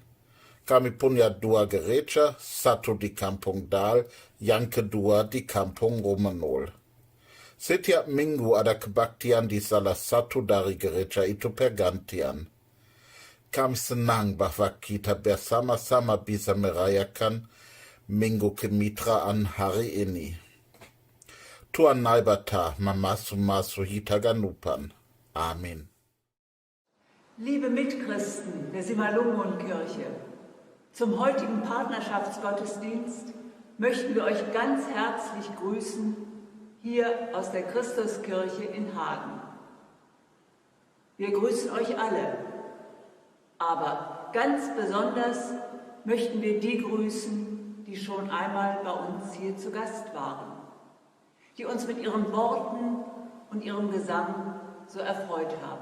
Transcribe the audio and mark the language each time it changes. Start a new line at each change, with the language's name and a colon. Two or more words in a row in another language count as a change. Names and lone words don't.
Indonesian: Kami punya 2 gereja, satu di Kampung Dal, yang kedua di Kampung Romanol. Setiap minggu ada kebaktian di salah satu dari gereja itu pergantian. Kami senang bahwa kita bersama-sama bisa merayakan Minggu Kemitraan hari ini.
Batak Simalungun: Tuhan Naibata mamasu-masu hitaganupan. Amin.
German: Liebe Mitchristen der Simalungenkirche, zum heutigen Partnerschaftsgottesdienst möchten wir euch ganz herzlich grüßen hier aus der Christuskirche in Hagen. Wir grüßen euch alle, aber ganz besonders möchten wir die grüßen, die schon einmal bei uns hier zu Gast waren, die uns mit ihren Worten und ihrem Gesang so erfreut haben.